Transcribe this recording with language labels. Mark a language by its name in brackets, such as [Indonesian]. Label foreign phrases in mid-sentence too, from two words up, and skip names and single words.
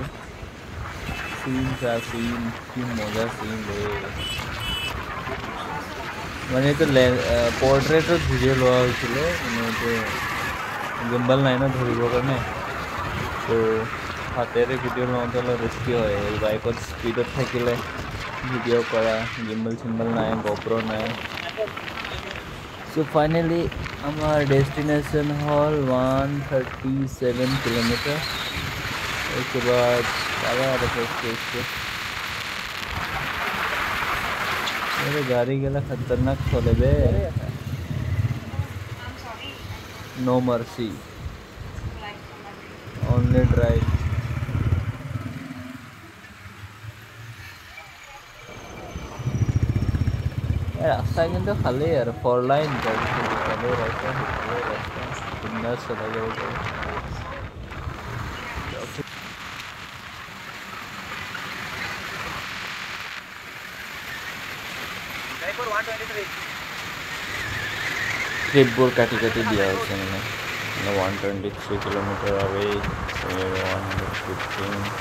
[Assamese] চিন কি মজা চিন ৰে, মানে এইটো পৰ্ট্ৰেটত ভিডিঅ' লোৱা হৈছিলে, মানে এইটো গিম্বল নাই ন ধৰিবৰ কাৰণে, ত' হাতেৰে ভিডিঅ' লওঁতে অলপ ৰিস্কি হয়। বাইকত স্পীডত থাকিলে ভিডিঅ' কৰা, গিম্বল চিম্বল নাই, GoPro নাই। চ' ফাইনেলি আমাৰ ডেষ্টিনেশ্যন হ'ল 137 কিলোমিটাৰ। [Hindi] उसके बाद मेरे गाड़ी गेला खतरनाक चले बे, [English] no mercy, only drive. [Assamese] रास्ता কিন্তু খালি আৰু 4 লাইন, তাৰপিছত ৰাস্তা বিন্দাছ চলাই যাব পাৰি। ট্ৰিপবোৰ কাটি দিয়া হৈছে, মানে 123 কিলোমিটাৰ আৱে, 115।